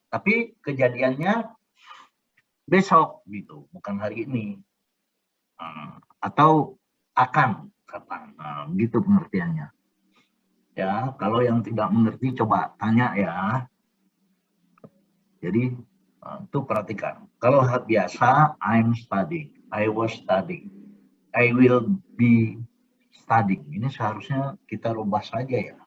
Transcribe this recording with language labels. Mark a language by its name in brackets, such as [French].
[Indonesian] Tapi kejadiannya besok gitu, bukan hari ini. Atau akan kapan. Gitu pengertiannya. Ya, kalau yang tidak mengerti coba tanya ya. Jadi itu perhatikan. Kalau biasa [English] I'm studying, I was studying, I will be studying. [Indonesian] Ini seharusnya kita rubah saja ya.